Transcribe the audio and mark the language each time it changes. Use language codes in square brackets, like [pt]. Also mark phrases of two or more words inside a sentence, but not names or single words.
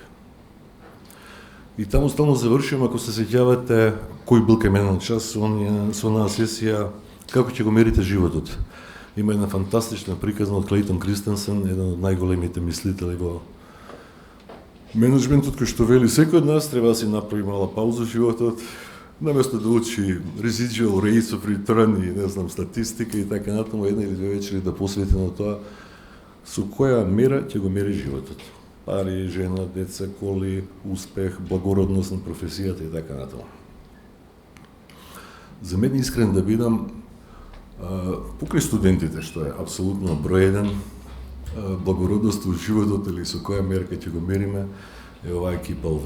[mk] И таму стално завршувам, ако се сеќавате кој бил кај мене на час, со онаа сесија како ќе го мерите животот. Има една фантастична приказна од Клейтон Кристенсен, еден од најголемите мислители во менеджментот, кој што вели секој од нас треба да си направи мала пауза во животот, наместо да учи [en] residual rates of return [mk] и не знам статистика и така натаму, една или две вечери да посвети на тоа со која мера ќе го мери животот. Пари, жена, деца, коли, успех, благородност на професијата и така натаму. За мен искрен да бидам, покрај студентите, што е апсолутно број еден, благородност во животот или со која мерка ќе го мериме, е оваа екипа овде.